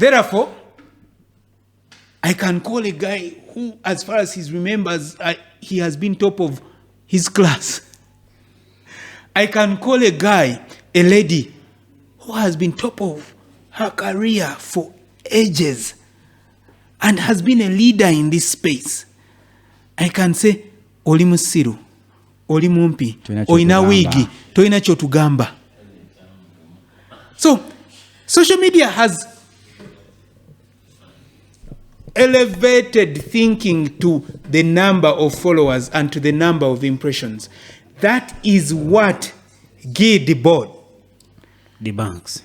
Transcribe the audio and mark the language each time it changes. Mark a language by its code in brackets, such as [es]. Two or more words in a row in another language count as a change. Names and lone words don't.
[en] Therefore, I can call a guy who, as far as he remembers, he has been top of his class. I can call a guy, a lady, who has been top of her career for ages and has been a leader in this space, I can say, [lg] oli musiru, oli mumpi, oina wigi, toina chotugamba. [en] So, social media has elevated thinking to the number of followers and to the number of impressions. That is what Guy Debord debunks.